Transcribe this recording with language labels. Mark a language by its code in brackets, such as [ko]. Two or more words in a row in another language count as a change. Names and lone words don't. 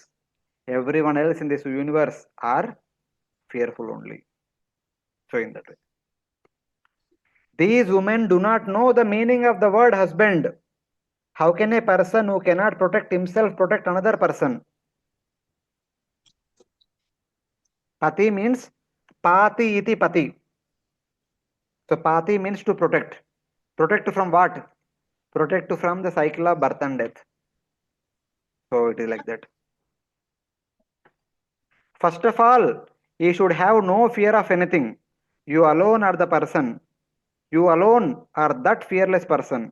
[en] Everyone else in this universe are fearful only. So in that way. These women do not know the meaning of the word husband. How can a person who cannot protect himself protect another person? Pati means [sa] pati iti pati. [en] So pati means to protect. Protect from what? Protect from the cycle of birth and death. So it is like that. First of all, you should have no fear of anything. You alone are the person. You alone are that fearless person.